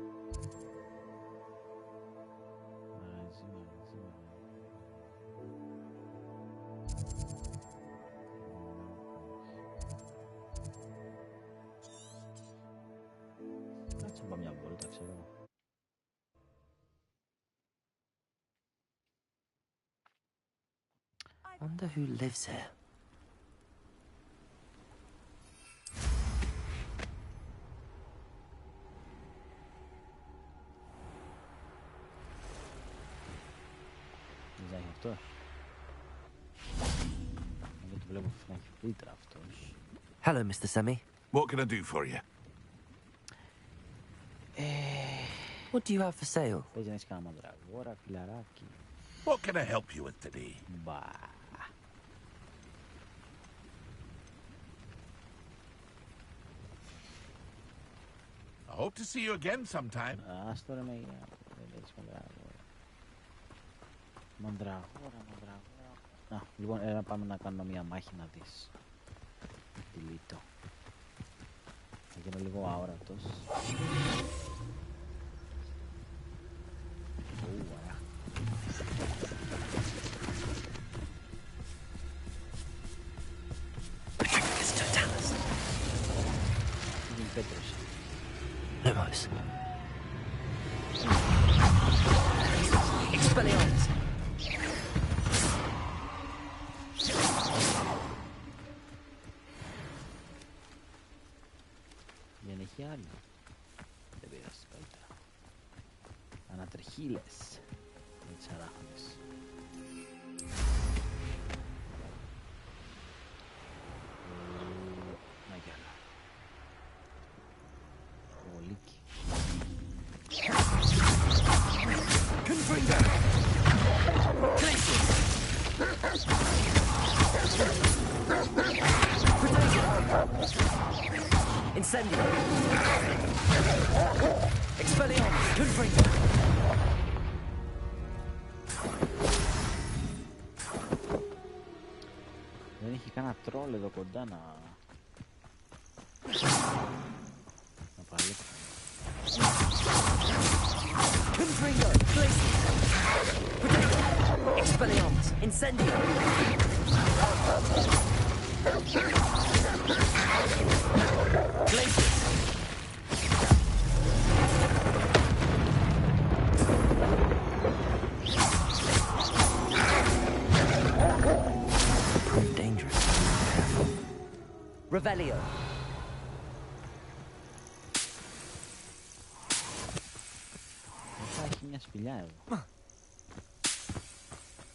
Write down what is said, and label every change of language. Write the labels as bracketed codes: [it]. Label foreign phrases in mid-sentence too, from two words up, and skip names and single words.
[el] Κάτσε να πάω μια βόλτα, ξέρω. [en] Wonder who lives here. [el] Δεν έχει αυτός. Δεν το βλέπω να έχει φίλτρα αυτός. [en] Hello, Mr. Semi. What can I do for you? What do you have for sale? [el] Παίζει να έχεις κανένα μαντραγόρα, φιλαράκι. [en] What can I help you with today? [el] Μπα. [en] I hope to see you again sometime. [el] Ας τώρα με δεν έχεις μαντραγόρα. Μαντραγόρα. Λοιπόν, έλα πάμε να κάνουμε μια μάχη να δεις. Delete. Θα γίνω λίγο αόρατος. Πέτρος. [en] Lumos. Expelliarmus. [el] Δεν έχει άλλο. Δεν πειράζει καλύτερα. Ανατριχίλες. Με τις αράχνες. Να κι άλλα. Ολίκι. [en] Confringo! Incendio! Expelliarmus! Confringo! [el] Δεν έχει κανένα τρόλ εδώ κοντά να παλέψω. [en] Confringo! Expelliarmus! Incendio! Glacius! Prove dangerous. Revelio! [el] Θα έχει μια σπηλιά εδώ.